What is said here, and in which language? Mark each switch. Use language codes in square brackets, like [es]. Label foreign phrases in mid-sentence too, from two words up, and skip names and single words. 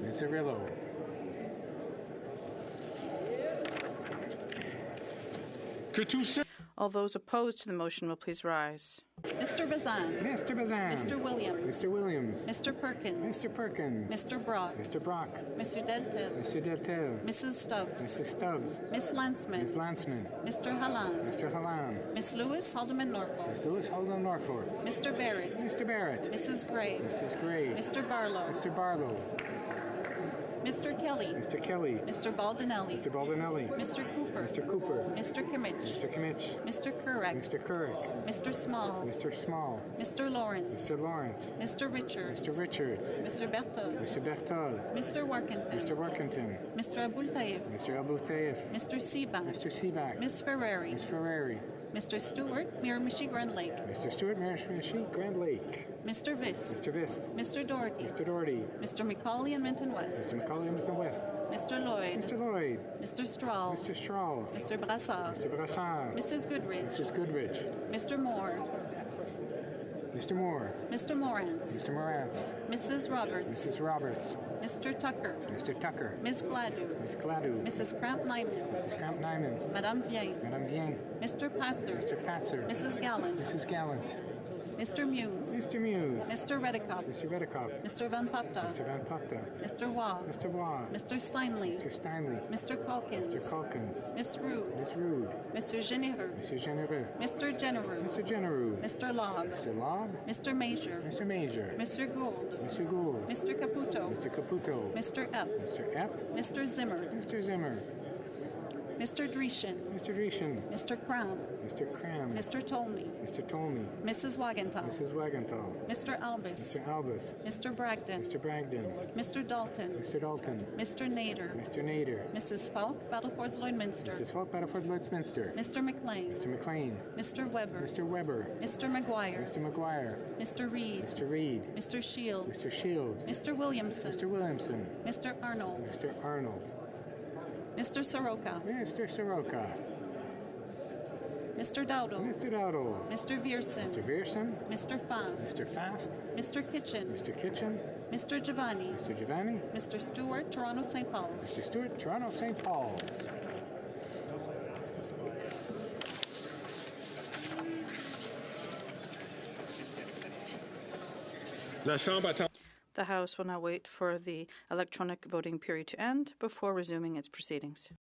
[en] Miss Cirillo. All those opposed to the motion will please rise. Mr. Bazan. Mr. Bazan. Mr. Williams. Mr. Williams. Mr. Perkins. Mr. Perkins. Mr. Brock. Mr. Brock. Monsieur Deltel. Mr. Deltel. Mrs. Stubbs. Mrs. Stubbs. Miss Landsman. Miss Landsman. Mr. Halland. Mr. Halland. Miss Lewis, Alderman Norfolk. Miss Lewis, Alderman Norfolk. Mr. Barrett. Mr. Barrett. Mrs. Gray. Mrs. Gray. Mr. Barlow. Mr. Barlow. Mr. Kelly. Mr. Kelly. Mr. Baldinelli. Mr. Baldinelli. Mr. Cooper. Mr. Cooper. Mr. Kimmich. Mr. Kimmich. Mr. Kurek. Mr. Kurek. Mr. Small. Mr. Small. Mr. Lawrence. Mr. Lawrence. Mr. Richards. Mr. Richards. Mr. Berthold. Mr. Berthold. Mr. Workington. Mr. Workington. Mr. Abul Taif. Mr. Abu Taif. Mr. Seaback. Mr. Seaback. Miss Ferrari. Miss Ferrari. Mr. Stewart, Miramichi Grand Lake. Mr. Stewart, Miramichi Grand Lake. Mr. Viss. Mr. Viss. Mr. Doherty. Mr. Doherty. Mr. McCauley and Minton West. Mr. McCauley, Minton West. Mr. Lloyd. Mr. Lloyd. Mr. Strahl. Mr. Strahl. Mr. Brassard. Mr. Brassard. Mrs. Goodrich. Mrs. Goodrich. Mr. Moore. Mr. Moore. Mr. Morantz. Mr. Morantz. Mrs. Roberts. Mrs. Roberts. Mr. Tucker. Mr. Tucker. Miss Gladue. Miss Gladue. Mrs. Cramp Nyman. Mrs. Cramp Nyman. Madame Vien. Madame Vien. Mr. Patzer. Mr. Patzer. Mrs. Gallant. Mrs. Gallant. Mr. Muse. Mr. Muse. Mr. Redekop. Mr. Redekop. Mr. Van Popta. Mr. Van Popta. Mr. Waugh. Mr. Waugh. Mr. Steinley. Mr. Steinley. Mr. Calkins. Mr. Calkins. Miss Rude. Miss Rude. Mr. Genereux. Mr. Genereux. Mr. Genereux. Mr. Genereux. Mr. Lobb. Mr. Lobb. Mr. Major. Mr. Major. Mr. Gould. Mr. Gould. Mr. Caputo. Mr. Caputo. Mr. Epp. Mr. Epp. Mr. Zimmer. Mr. Zimmer. Mr. Dreeshen. Mr. Dreeshen. Mr. Cram. Mr. Cram. Mr. Tolmie. Mr. Tolmie. Mrs. Wagenthal. Mrs. Wagenthal. Mr. Albus. Mr. Albus. Mr. Bragdon. Mr. Bragdon. Mr. Dalton. Mr. Dalton. Mr. Nader. Mr. Nader. Mrs. Falk, Battleford Lloydminster. Mrs. Falk, Battleford Lloydminster. Mr. McLean. Mr. McLean. Mr. Weber. Mr. Weber. Mr. McGuire. Mr. McGuire. Mr. Reed. Mr. Reed. Mr. Shields. Mr. Shields. Mr. Williamson. Mr. Williamson. Mr. Arnold. Mr. Arnold. Mr. Soroka. Mr. Soroka. Mr. Dowdle. Mr. Dowdle. Mr. Vierson. Mr. Vierson. Mr. Fast. Mr. Fast. Mr. Kitchen. Mr. Kitchen. Mr. Giovanni. Mr. Giovanni. Mr. Stewart, Toronto St. Paul's. Mr. Stewart, Toronto St. Paul's. The House will now wait for the electronic voting period to end before resuming its proceedings.